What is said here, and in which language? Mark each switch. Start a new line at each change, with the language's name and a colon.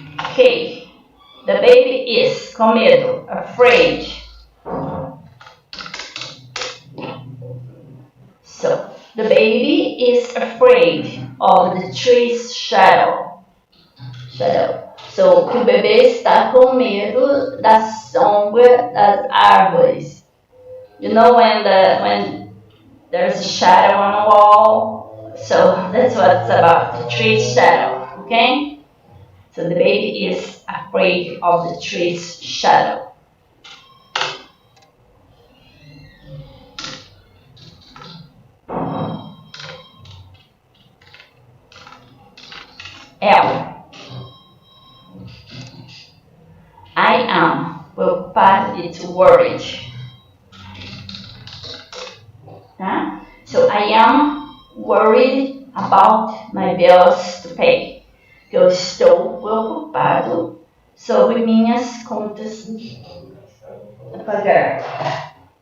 English: Okay, the baby is
Portuguese: com medo,
English: afraid. So, the baby is afraid of the tree's shadow.
Portuguese: So, o bebê está com medo da sombra das árvores.
English: You know when there's a shadow on a wall? So that's what it's about, the tree's shadow, okay? So the baby is afraid of the tree's shadow. L. I am will pass it to worried. So I am worried about my bills to pay.
Portuguese: Eu estou preocupado sobre minhas contas a pagar.